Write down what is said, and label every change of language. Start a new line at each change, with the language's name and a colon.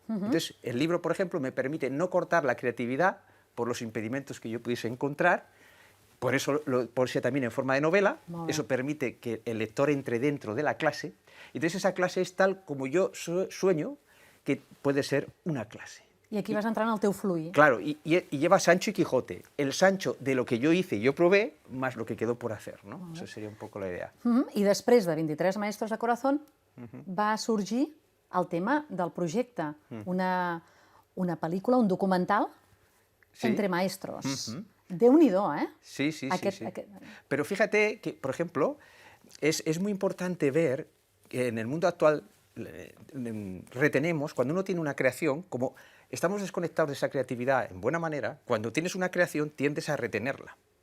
Spanish: Entonces, el libro, por ejemplo, me permite no cortar la creatividad por los impedimentos que yo pudiese encontrar, por eso también en forma de novela, eso permite que el lector entre dentro de la clase, y entonces esa clase es tal como yo sueño que puede ser una clase.
Catalan: I aquí vas entrar en el teu fluir.
Spanish: Claro, y lleva Sancho y Quijote. El Sancho de lo que yo hice y yo probé, más lo que quedó por hacer, ¿no? Esa sería un poco la idea.
Catalan: I després de 23 Maestros de Corazón va sorgir el tema del projecte, una pel·lícula, un documental Entre Maestros. Déu-n'hi-do, ¿eh?
Spanish: Sí. Pero fíjate que, por ejemplo, es muy importante ver que en el mundo actual retenemos, cuando uno tiene una creación, como estamos desconectados de esa creatividad en buena manera, cuando tienes una creación tiendes a retenerla.